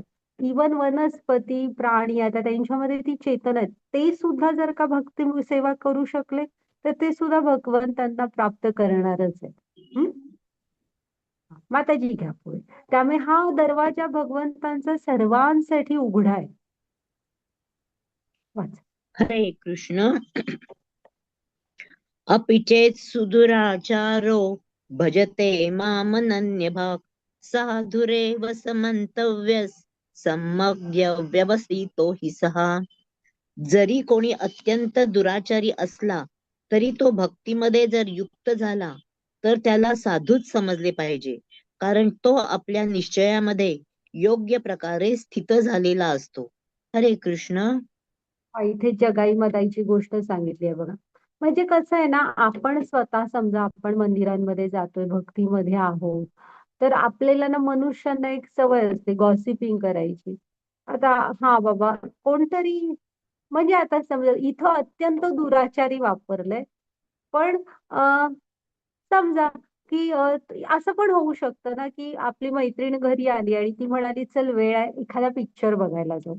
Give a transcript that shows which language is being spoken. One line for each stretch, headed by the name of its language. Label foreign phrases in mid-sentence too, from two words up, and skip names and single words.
Marathi: इवन वनस्पती प्राणी आता त्यांच्यामध्ये ती चेतना आहे, ते सुद्धा जर का भक्ती सेवा करू शकले तर ते सुद्धा भगवंतांना प्राप्त करणारच आहे. हम्म. माताजी घ्या पुढे. त्यामुळे हा दरवाजा भगवंतांचा सर्वांसाठी उघडा आहे. वाचा. हरे कृष्ण.
Sanskrit: अपि चेत् सुदुराचारो भजते मामनन्यभाक् साधुरेव समन्तव्यस् सम्यग् व्यवसितो हि सः.
Marathi: जरी कोणी अत्यंत दुराचारी असला तरी तो भक्तीमध्ये जर युक्त झाला तर त्याला साधूच समजले पाहिजे, कारण तो आपल्या निश्चयामध्ये योग्य प्रकारे स्थित झालेला असतो. हरे कृष्ण. इथे जगाई मदाईची गोष्ट सांगितली आहे बघा. म्हणजे कसं आहे ना, आपण स्वतः समजा आपण मंदिरांमध्ये जातोय, भक्तीमध्ये आहोत, तर आपल्याला ना मनुष्यांना एक सवय असते गॉसिपिंग करायची. आता हा बाबा कोणतरी, म्हणजे आता समजा इथं अत्यंत दुराचारी वापरलंय, पण समजा की असं पण होऊ शकतं ना, की आपली मैत्रीण घरी आली आणि ती म्हणाली, "चल वेळ आहे, एखादा पिक्चर बघायला जाऊ."